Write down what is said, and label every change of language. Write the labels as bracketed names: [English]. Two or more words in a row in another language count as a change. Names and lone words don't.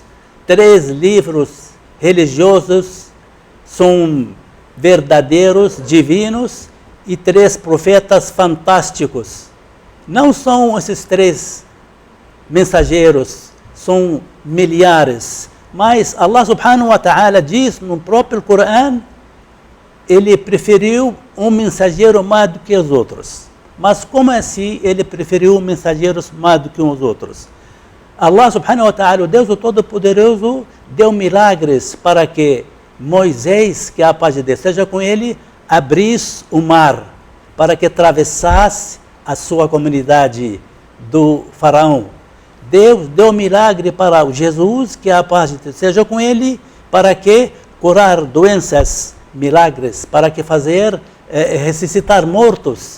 [Portuguese] 3 livros religiosos são verdadeiros, divinos, e 3 profetas fantásticos. Não são esses 3 mensageiros, são milhares. Mas Allah [Arabic] سبحانه وتعالى [Portuguese] diz no próprio Corão, ele preferiu um mensageiro mais do que os outros. Mas como assim ele preferiu mensageiros mais do que os outros? [Arabic] الله سبحانه وتعالى, [Portuguese] o Deus Todo-Poderoso, deu milagres para que Moisés, que é a paz de Deus, seja com ele, abrisse o mar, para que atravessasse a sua comunidade do faraó. Deus deu milagre para Jesus, que é a paz de Deus, seja com ele, para que curar doenças, milagres, para que fazer ressuscitar mortos.